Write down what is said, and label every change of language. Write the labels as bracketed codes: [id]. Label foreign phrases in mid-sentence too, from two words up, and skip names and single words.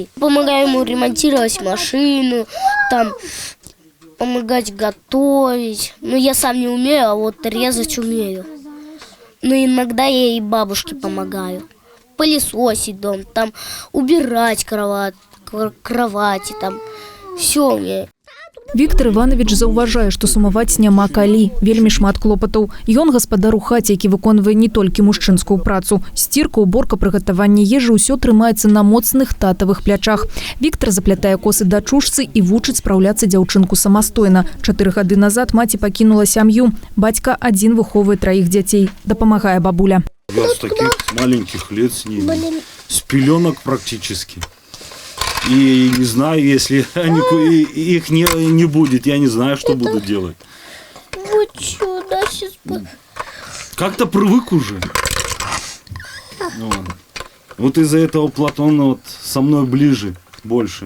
[ru] Помогаю ему ремонтировать машину, там помогать готовить. Ну, я сам не умею, а вот резать умею. Но иногда я и бабушке помогаю. Пылесосить дом, там убирать кровати, там все умею. [be] Віктор Іванович заўважае, што сумаваць няма калі, вельмі шмат клопатаў. Ён гаспадар у хаце, які выконвае не толькі мужчынскую працу. Сцірка, уборка, прыгатаванне ежы – усё трымаецца на моцных татавых плячах. Віктор заплятае косы дачушцы і вучыць спраўляцца дзяўчынку самастойна. 4 гады назад маці пакінула сям'ю. Бацька адзін выхоўвае 3 дзяцей. Дапамагае бабуля. [ru] Я с таких маленьких лет с ними, с пеленок практически. И не знаю, если их не будет, я не знаю, что буду делать. Вот сюда сейчас. Как-то привык уже. Вот из-за этого Платон вот со мной ближе, больше.